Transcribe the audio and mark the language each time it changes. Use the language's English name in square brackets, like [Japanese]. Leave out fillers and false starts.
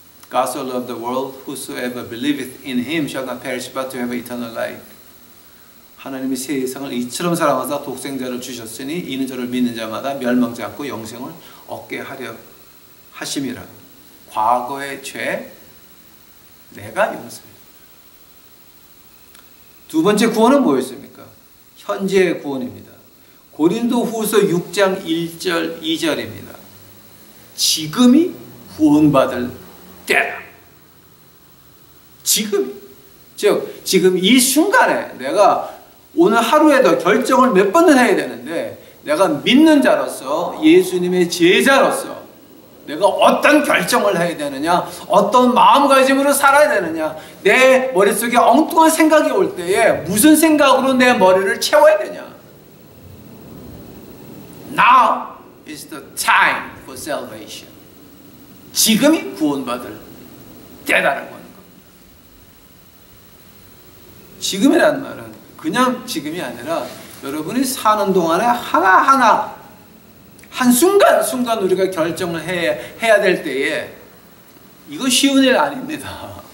[English] God so loved the world, whosoever believeth in him shall not perish but to have eternal life. [Korean] 하나님이 세상을 이처럼 사랑하사 독생자를 주셨으니 이는 저를 믿는 자마다 멸망치 않고 영생을 얻게 하려 하심이라. 과거의 죄 내가 용서해. 두 번째 구원은 뭐였습니까? 현재의 구원입니다. 고린도후서 6장 1절 2절입니다. 지금이 구원받을 때다. 지금이. 즉 지금 이 순간에 내가 오늘 하루에도 결정을 몇 번을 해야 되는데 내가 믿는 자로서 예수님의 제자로서 내가 어떤 결정을 해야 되느냐, 어떤 마음가짐으로 살아야 되느냐, 내 머릿속에 엉뚱한 생각이 올 때에 무슨 생각으로 내 머리를 채워야 되냐. [English] Now is the time for salvation. [Korean] 지금이 구원받을 때다라고 하는 겁니다. 지금이라는 말은 그냥 지금이 아니라 여러분이 사는 동안에 하나하나 한순간 우리가 결정을 해야 될 때에 이거 쉬운 일 아닙니다.